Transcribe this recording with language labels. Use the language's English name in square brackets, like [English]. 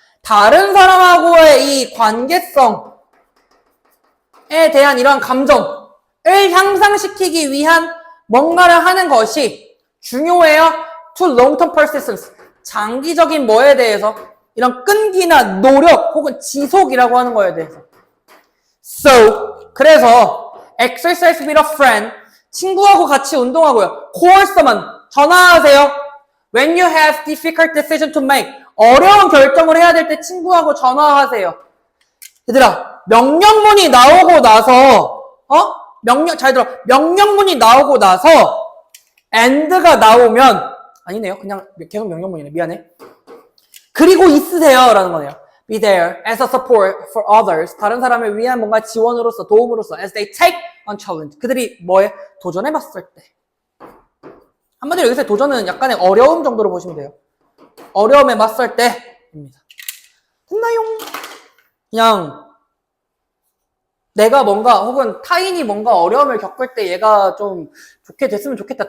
[Korean] 다른 사람하고의 이 관계성에 대한 이러한 감정을 향상시키기 위한 뭔가를 하는 것이 중요해요. [English] To long-term persistence. [Korean] 장기적인 뭐에 대해서? 이런 끈기나 노력 혹은 지속이라고 하는 거에 대해서. [English] So, [Korean] 그래서 [English] exercise with a friend, [Korean] 친구하고 같이 운동하고요. [English] call someone, [Korean] 전화하세요. [English] When you have difficult decision to make, [Korean] 어려운 결정을 해야 될 때 친구하고 전화하세요. 얘들아, 명령문이 나오고 나서, 잘 들어. 명령문이 나오고 나서 and가 나오면, 아니네요. 그냥 계속 명령문이네. 미안해. 그리고 있으세요. 라는 거네요. [English] Be there as a support for others. [Korean] 다른 사람을 위한 뭔가 지원으로서, 도움으로서 [English] as they take on challenge. [Korean] 그들이 뭐에 도전해봤을 때. 한마디로 여기서 도전은 약간의 어려움 정도로 보시면 돼요. 어려움에 맞설 때입니다. 됐나요? 그냥 내가 뭔가 혹은 타인이 뭔가 어려움을 겪을 때 얘가 좀 좋게 됐으면 좋겠다.